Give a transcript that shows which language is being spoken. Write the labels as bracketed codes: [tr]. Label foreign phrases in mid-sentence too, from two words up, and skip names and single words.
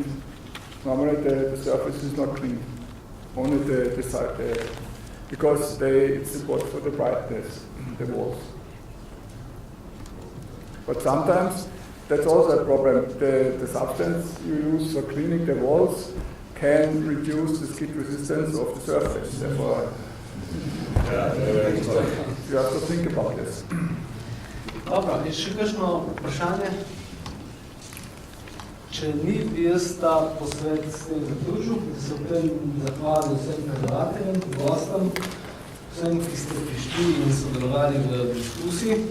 [en] Normally the surface is not clean, only the side, because it's important for the brightness, the walls. But sometimes that's also a problem. The substance you use for cleaning the walls can reduce the skid resistance of the surface. Therefore, you have to think about this. [sl] Dobro, je še kakšno vprašanje? Če ni, bi jaz ta posvet s tem zaključil, ki se v tem zahvalil vsem predavateljem, gostom, vsem, ki ste prišli in sodelovali v diskusiji.